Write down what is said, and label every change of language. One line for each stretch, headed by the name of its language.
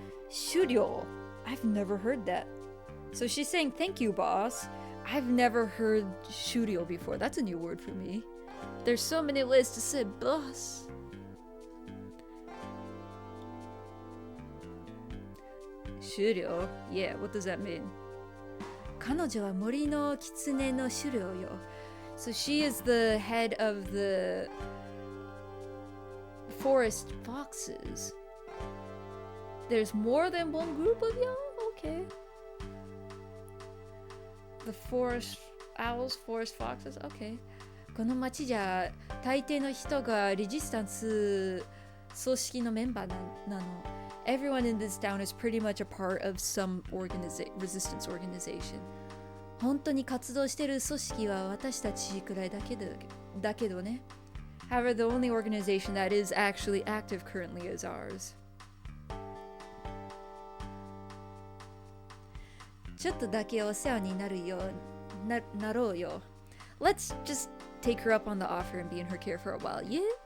English: Shuryo. I've never heard that. So she's saying, thank you, boss. I've never heard Shuryo before. That's a new word for me. There's so many ways to say boss. Shuryo? Yeah, what does that mean?
Japanese: 彼女は森の狐の首領よ.
English: So she is the head of the forest foxes. There's more than one group of y'all? Okay. The forest owls, forest foxes? Okay.
Japanese: この町じゃ大抵の人がレジスタンス組織のメンバーなの。
English: Everyone in this town is pretty much a part of some resistance organization.
Japanese: 本当に活動してる組織は私たちくらいだけどね。
English: However, the only organization that is actually active currently is ours.
Japanese: ちょっとだけお世話になろうよ。
English: Let's just take her up on the offer and be in her care for a while, yeah?